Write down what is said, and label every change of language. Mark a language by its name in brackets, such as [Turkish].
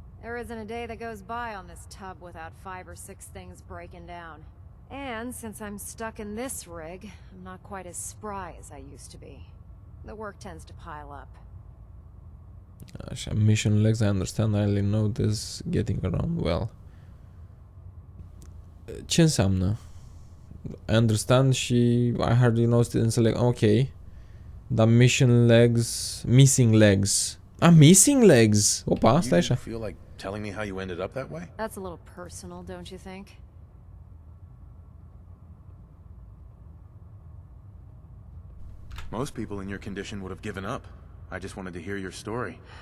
[English] There isn't a day that goes by on this tub without 5 or 6 things breaking down. And since I'm stuck in this rig, I'm not quite as spry as I used to be. The work tends to pile up. Așa, mission legs, I understand, I only know this, getting around well. [Romanian] Ce înseamnă? [English] I understand și I hardly know, înțeleg, ok. Dar mission legs, missing legs. Missing legs! [Romanian] Opa, stai așa. [English] You feel like telling me how you ended up that way? That's a little personal, don't you think? Most people in your condition would have given up. I just wanted to hear your story.